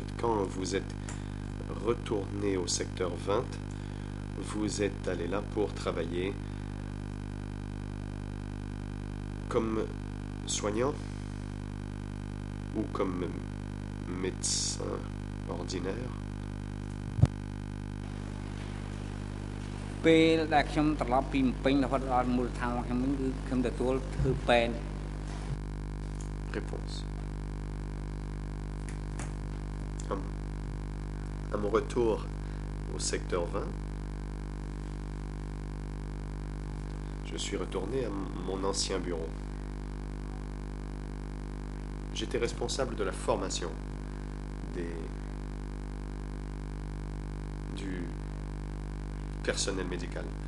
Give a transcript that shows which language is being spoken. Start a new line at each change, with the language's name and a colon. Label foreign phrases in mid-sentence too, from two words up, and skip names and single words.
French: Quand vous êtes retourné au secteur 20, vous êtes allé là pour travailler comme soignant ou comme médecin ordinaire.
Khmer: ពេលដែលខ្ញុំត្រឡប់ពីពេញរហូតដល់មូលដ្ឋានរបស់ខ្ញុំវិញគឺខ្ញុំទទួលធ្វើពេទ្យ
French: Réponse. À mon retour au secteur 20, je suis retourné à mon ancien bureau. J'étais responsable de la formation du personnel médical.